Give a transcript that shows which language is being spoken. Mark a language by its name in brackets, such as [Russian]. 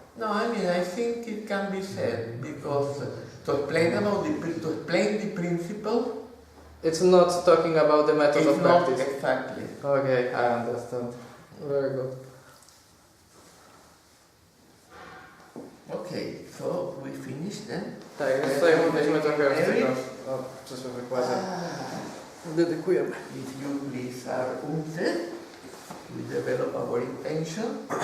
[English] No, I mean, I think it can be said because to explain the principle. It's not talking about the method of practice. Not exactly. Okay, I understand. Very good. Okay, so we finished then. [Polish] Tak, więc tutaj mówiliśmy trochę o przyszłym wykładzie. Dedykujemy. [English] If you please are unte, we develop our intention.